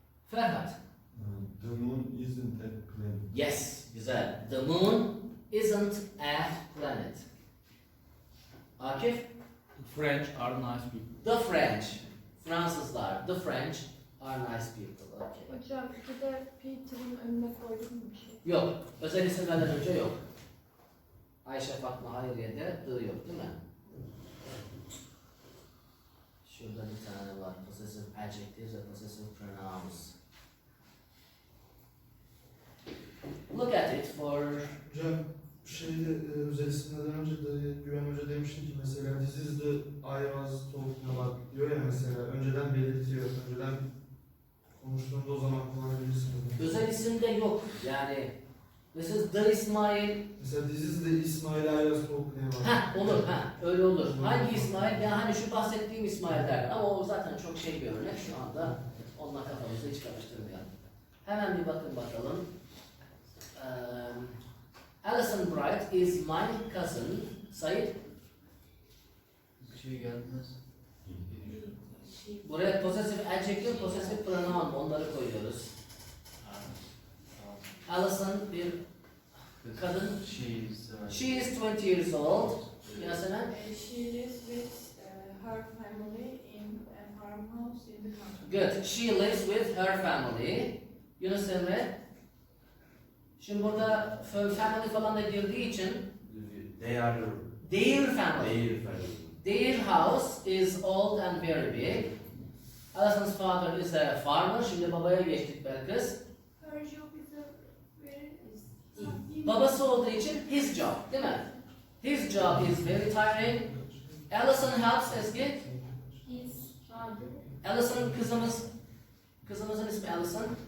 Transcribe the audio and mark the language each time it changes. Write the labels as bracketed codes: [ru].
[en] Ferhat. The moon isn't a planet. Yes, [tr] güzel. [en] The moon isn't a planet. Akif. The French are nice people. The French. Fransızlar. The French are nice people. Okay. [tr] Hocam bir de Peter'ın önüne koyduk mu bir şey? Yok. Özel isimlerden önce yok. Ayşe, Fatma, Hayriye'de dı yok değil mi? Şurada bir tane var. Possessive adjectives ve possessive pronouns. [en] Look at it for... [tr] Hocam özel isimlerden önce de Güven Hoca demişti ki mesela [en] this is the I was talking about [tr] diyor ya mesela önceden belirtiyor. Önceden konuştuğunda o zaman kullanabilirsiniz. Özel isimde yok. Yani mesela the İsmail... Mesela [en] this is the İsmail I was talking about. [tr] Ha olur, ha öyle olur. Hangi İsmail? Ya hani şu bahsettiğim İsmail der. Ama o zaten çok şey bir örnek şu anda. Onunla kafamızı hiç karıştırmayalım. Hemen bir bakın bakalım. [en] Alison Bright is my cousin. Said. [tr] Bir şey gelmez. Buraya possessive adjective, possessive pronoun onları koyuyoruz. Alison bir kadın. [en] She is 20 years old. Yasemen. She lives with her family in a farmhouse in the country. Good. She lives with her family. Yunus Emre. [tr] Şimdi burada family falan da girdiği için [en] They are their family. their family. Their house is old and very big. Alison's father is a farmer. [tr] Şimdi babaya geçtik Belkıs. [en] Her job is a very [tr] Babası olduğu için [en] his job, [tr] değil mi? [en] His job is very tiring. Alison helps Ezgi. His father. [tr] Alison kızımızın ismi Alison.